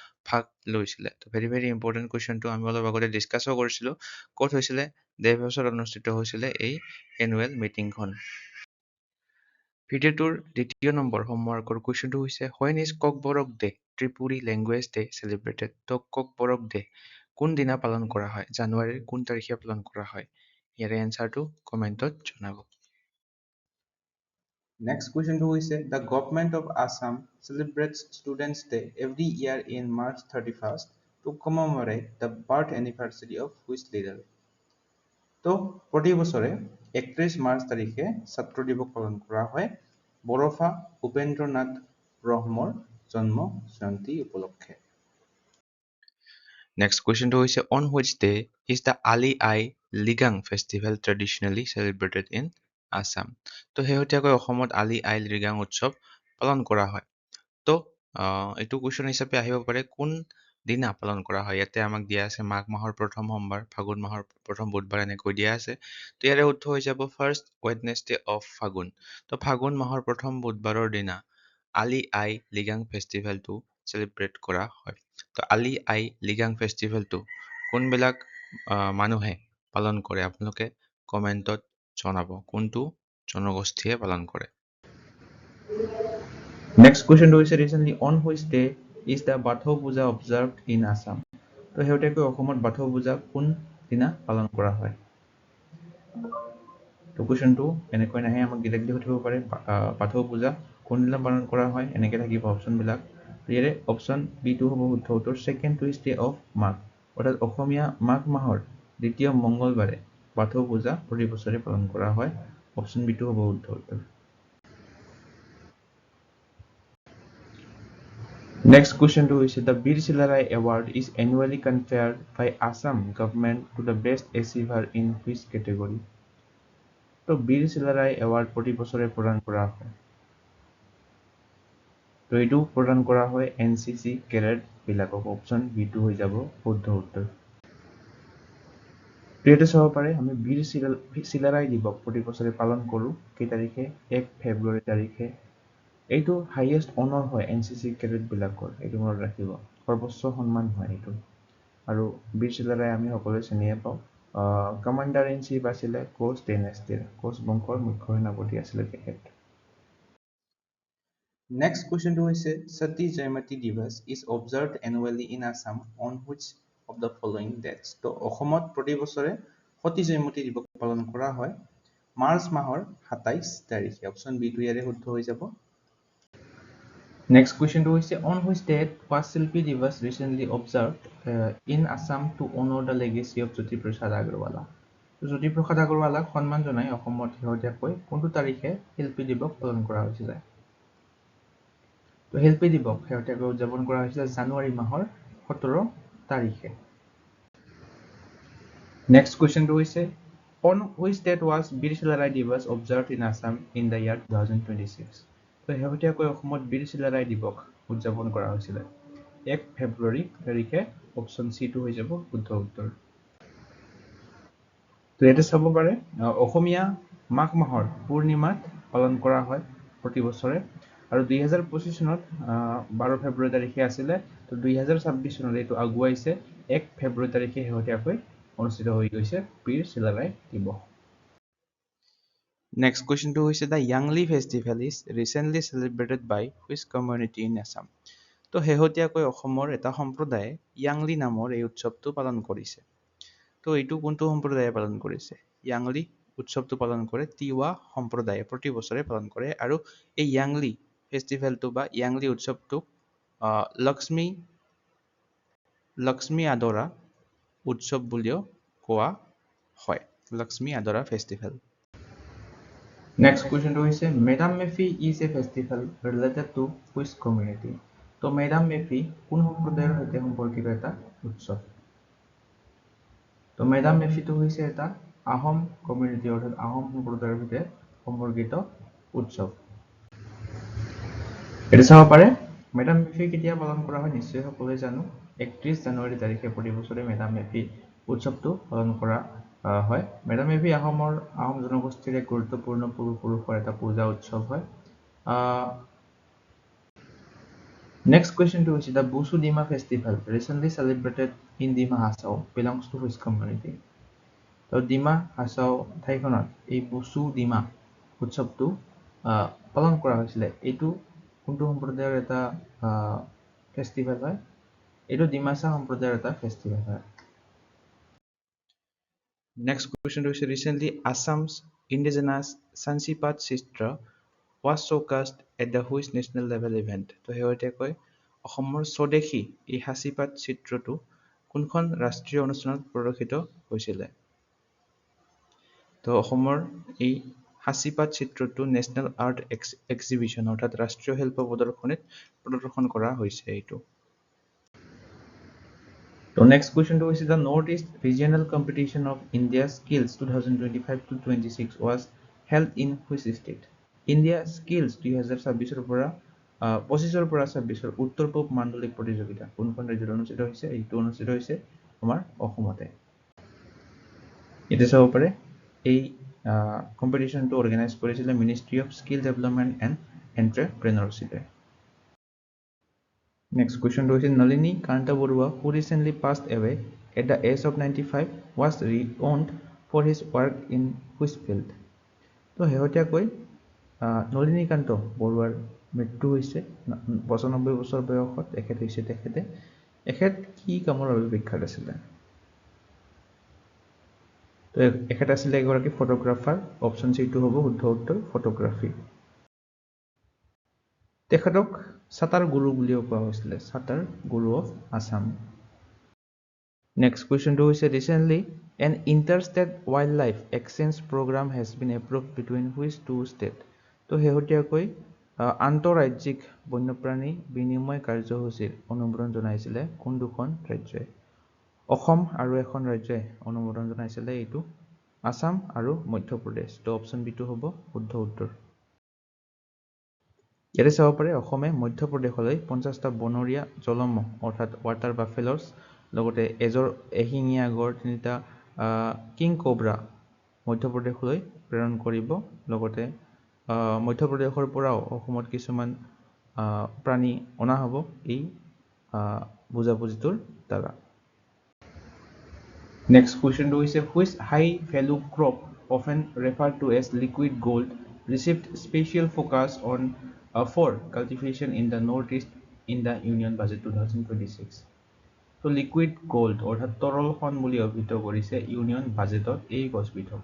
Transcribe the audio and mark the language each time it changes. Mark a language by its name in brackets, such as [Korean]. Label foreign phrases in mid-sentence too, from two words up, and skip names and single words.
[Assamese] ভাগ লৈছিলে তো [English] very important question [Assamese] আমি অলপ আগতে ডিছকাছো কৰিছিলোঁ ক'ত হৈছিলে দেৱহাউচত অনুষ্ঠিত হৈছিলে এই [English] annual meeting [Assamese] ভিডিঅ'টোৰ দ্বিতীয় নম্বৰ [English] homework question [Assamese] হৈছে [English] When is Kokborok Day Tripuri language day celebrated [Assamese] তো ককবৰক ডে কোন দিনা পালন কৰা হয় জানুৱাৰীৰ কোন তাৰিখে পালন কৰা হয় ইয়াৰে এনচাৰটো কমেণ্টত জনাব [English] Next question to is the government of Assam celebrates Students' Day every year in March 31st to commemorate the birth anniversary of which leader? [Assamese] তো প্ৰতি বছৰে 31 মাৰ্চ তাৰিখে ছাত্ৰ দিৱস পালন কৰা হয় বৰফা উপেন্দ্ৰনাথ ব্ৰহ্মৰ জন্ম জয়ন্তী উপলক্ষে [English] Next question হৈছে On which day is the Ali Aye Ligang festival traditionally celebrated in Assam [Assamese] তো শেহতীয়াকৈ অসমত আলি আই লিগাং উৎসৱ পালন কৰা হয় তো এইটো কুৱেশ্যন হিচাপে আহিব পাৰে কোন দিনা পালন কৰা হয় ইয়াতে আমাক দিয়া আছে মাঘ মাহৰ প্ৰথম সোমবাৰ ফাগুন মাহৰ প্ৰথম বুধবাৰ এনেকৈ দিয়া আছে তো ইয়াৰে উত্তৰ হৈ যাব [English] first Wednesday of Phagun [Assamese] তো ফাগুন মাহৰ প্ৰথম বুধবাৰৰ দিনা আলি আই লিগাং ফেষ্টিভেলটো চেলিব্ৰেট কৰা হয় তো আলি আই লিগাং ফেষ্টিভেলটো কোনবিলাক মানুহে পালন কৰে আপোনালোকে কমেণ্টত জনাব কোনটো জনগোষ্ঠীয়ে পালন কৰে [English] Next question to is recently on which day is the Bathau Puja observed in Assam? [Assamese] তো শেহতীয়াকৈ অসমত বাথৌ পূজা কোন দিনা পালন কৰা হয় তো কুৱেশ্যনটো এনেকৈ নাহে আমাক ডিৰেক্টলি সুধিব পাৰে বাথৌ পূজা কোন দিনা পালন কৰা হয় এনেকৈ থাকিব অপশ্যনবিলাক ইয়াৰে অপশ্যন বিটো হ'ব শুদ্ধ উত্তৰ [English] second Tuesday of Magh [Assamese] অৰ্থাৎ অসমীয়া মাঘ মাহৰ দ্বিতীয় মংগলবাৰে বাথৌ পূজা প্ৰতি বছৰে পালন কৰা হয় অপশ্যন বিটো হ'ব শুদ্ধ উত্তৰ [English] Next question to is the Bir Silarai Award is annually conferred by Assam government to the best achiever in which category? [Assamese] তো বীৰ চিলাৰাই এৱাৰ্ড প্ৰতি বছৰে প্ৰদান কৰা হয় তো এইটো প্ৰদান কৰা হয় [English] NCC cadet [Assamese] বিলাকক অপশ্যন বিটো হৈ যাব শুদ্ধ উত্তৰ ইয়াতে চাব পাৰে আমি বীৰ চিলাৰাই দিৱস প্ৰতি বছৰে পালন কৰোঁ কেই তাৰিখে 1 ফেব্ৰুৱাৰী তাৰিখে এইটো [English] highest honour [Assamese] হয় [English] NCC cadet [Assamese] বিলাকৰ এইটো মনত ৰাখিব সৰ্বোচ্চ সন্মান হয় এইটো আৰু বীৰ চিলাৰাই আমি সকলোৱে চিনিয়ে পাওঁ [English] commander in chief [Assamese] আছিলে [English] Koch dynasty [Assamese] কোচ বংশৰ মুখ্য সেনাপতি আছিলে তেখেত [English] Next question to is Sati Jaimati Divas is observed annually in Assam on which of the following dates? [Assamese] তো অসমত প্ৰতি বছৰে সতী জয়মতী দিৱস পালন কৰা হয় মাৰ্চ মাহৰ 27 তাৰিখে অপশ্যন বি টো ইয়াৰে শুদ্ধ হৈ যাব [English] Next question to is on which date was Shilpi Divas recently observed in Assam to honor the legacy of Jyoti Prasad Agarwala? [Assamese] Jyoti Prasad Agarwala সন্মান জনাই অসমত শেহতীয়াকৈ কোনটো তাৰিখে শিল্পী দিৱস পালন কৰা হৈছিলে তো শিল্পী দিৱস শেহতীয়াকৈ উদযাপন কৰা হৈছিলে জানুৱাৰী মাহৰ 17 তাৰিখে [English] Next question to is on which date was Bir Silarai Divas observed in Assam in the year 2026? [Assamese] তো শেহতীয়াকৈ অসমত বীৰ চিলাৰাই দিৱস উদযাপন কৰা হৈছিলে 1 ফেব্ৰুৱাৰী তাৰিখে অপশ্যন চি টো হৈ যাব শুদ্ধ উত্তৰ তো ইয়াতে চাব পাৰে অসমীয়া মাঘ মাহৰ পূৰ্ণিমাত পালন কৰা হয় প্ৰতি বছৰে আৰু 2025 চনত 12 ফেব্ৰুৱাৰী তাৰিখে আছিলে তো 2026 চনত এইটো আগুৱাইছে 1 ফেব্ৰুৱাৰী তাৰিখে শেহতীয়াকৈ অনুষ্ঠিত হৈ গৈছে বীৰ চিলাৰাই দিৱস [English] Next question to is the Yangli festival is recently celebrated by which community in Assam? [Assamese] তো শেহতীয়াকৈ অসমৰ এটা সম্প্ৰদায়ে ইয়াংলি নামৰ এই উৎসৱটো পালন কৰিছে তো এইটো কোনটো সম্প্ৰদায়ে পালন কৰিছে ইয়াংলি উৎসৱটো পালন কৰে তিৱা সম্প্ৰদায়ে প্ৰতি বছৰে পালন কৰে আৰু এই ইয়াংলি ফেষ্টিভেলটো বা ইয়াংলি উৎসৱটো লক্ষ্মী আদৰা উৎসৱ বুলিও কোৱা হয় লক্ষ্মী আদৰা ফেষ্টিভেল [English] Next question to is Madam Mefi is a festival related to which community? [Assamese] তো Madam Mefi কোন সম্প্ৰদায়ৰ সৈতে সম্পৰ্কিত এটা উৎসৱ তো Madam Mefi টো হৈছে এটা [English] Ahom community [Assamese] অৰ্থাৎ আহোম সম্প্ৰদায়ৰ সৈতে সম্পৰ্কিত উৎসৱ এটা চাব পাৰে Madam Mefi কেতিয়া পালন কৰা হয় নিশ্চয় সকলোৱে জানো 31 জানুৱাৰী তাৰিখে প্ৰতি বছৰে Madam Mefi উৎসৱটো পালন কৰা হয় Madam Mefi আহোম জনগোষ্ঠীৰ এক গুৰুত্বপূৰ্ণ পুৰুষৰ এটা পূজা উৎসৱ হয় [English] Next question to which is the Busu Dima festival recently celebrated in Dima Hasao belongs to which community? [Assamese] তো ডিমা হাছাও ঠাইখনত এই বসু ডিমা উৎসৱটো পালন কৰা হৈছিলে। এইটো কোনটো সম্প্ৰদায়ৰ এটা ফেষ্টিভেল হয়? এইটো ডিমাছা সম্প্ৰদায়ৰ এটা ফেষ্টিভেল হয়। [English] Next question is recently Assam's indigenous Sansipat Chitra was showcased at the which national level event? [Assamese] তো শেহতীয়াকৈ অসমৰ স্বদেশী এই সাঁচিপাত চিত্ৰটো কোনখন ৰাষ্ট্ৰীয় অনুষ্ঠানত প্ৰদৰ্শিত হৈছিলে? তো অসমৰ এই সাঁচিপাত চিত্ৰটো [English] National Art Exhibition [Assamese] অৰ্থাৎ ৰাষ্ট্ৰীয় শিল্প প্ৰদৰ্শনীত প্ৰদৰ্শন কৰা হৈছে এইটো। [English] So next question to is the Northeast Regional Competition of India Skills 2025-26 was held in which state? [Assamese] India Skills 2026 পৰা 25 পৰা 26 উত্তৰ পূব মাণ্ডলিক প্ৰতিযোগিতা কোনখন ৰাজ্যত অনুষ্ঠিত হৈছে? এইটো অনুষ্ঠিত হৈছে আমাৰ অসমতে। এতিয়া চাব পাৰে এই কম্পিটিশনটো অৰ্গেনাইজ কৰিছিলে মিনিষ্ট্ৰি অফ স্কিল ডেভেলপমেণ্ট এণ্ড এণ্টাৰপ্ৰেনাৰশ্বিপে। [English] Next question to is Nalini Kanta Barua, who recently passed away at the age of 95, was renowned for his work in which field? [Assamese] তো শেহতীয়াকৈ নলিনী কান্ত বৰুৱাৰ মৃত্যু হৈছে 95 বছৰ বয়সত এখেত হৈছে। এখেত কি কামৰ বাবে বিখ্যাত আছিলে? তো এখেত আছিলে এগৰাকী ফটোগ্ৰাফাৰ। অপশ্যন চিটো হ'ব শুদ্ধ উত্তৰ ফটোগ্ৰাফী। তেখেতক সাতাৰ গুৰু বুলিও কোৱা হৈছিলে, সাতাৰ গুৰু অফ আসাম। [English] Next question to is recently an interstate wildlife exchange program has been approved between which two states? [Assamese] তো শেহতীয়াকৈ আন্তঃৰাজ্যিক বন্যপ্ৰাণী বিনিময় কাৰ্যসূচীৰ অনুমোদন জনাইছিলে কোন দুখন ৰাজ্যই? অসম আৰু এখন ৰাজ্যই অনুমোদন জনাইছিলে, এইটো আসাম আৰু মধ্যপ্ৰদেশ। তো অপশ্যন বিটো হ'ব শুদ্ধ উত্তৰ। ইয়াতে চাব পাৰে অসমে মধ্যপ্ৰদেশলৈ 50টা বনৰীয়া জলমহ অৰ্থাৎ [English] water buffaloes [Assamese] লগতে এজৰ এশিঙীয়া গড় 3টা [English] king cobra [Assamese] মধ্যপ্ৰদেশলৈ প্ৰেৰণ কৰিব। লগতে মধ্যপ্ৰদেশৰ পৰাও অসমত কিছুমান প্ৰাণী অনা হ'ব এই বুজাবুজিটোৰ দ্বাৰা। [English] Next question to is which high value crop often referred to as liquid gold received special focus on for cultivation in the Northeast in the Union Budget 2026? So liquid gold [Assamese] অৰ্থাৎ তৰল সোণ বুলি অভিহিত কৰিছে ইউনিয়ন বাজেটত এই গছবিধক।